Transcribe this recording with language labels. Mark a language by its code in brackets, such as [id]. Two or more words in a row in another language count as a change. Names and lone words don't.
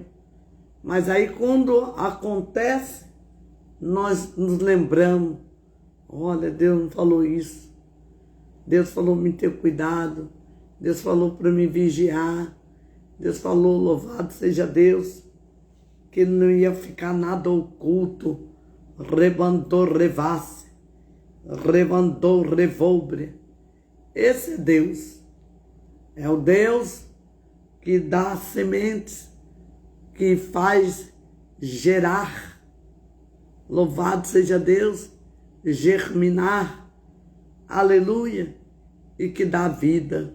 [pt] Mas aí quando acontece, nós nos lembramos. Olha, Deus não falou isso. Deus falou para me ter cuidado. Deus falou para me vigiar. Deus falou, louvado seja Deus, que não ia ficar nada oculto. Rebandou, revasse. Revandou, revolbre. Esse é Deus. É o Deus que dá sementes, que faz gerar. Louvado seja Deus, germinar. Aleluia. E que dá vida.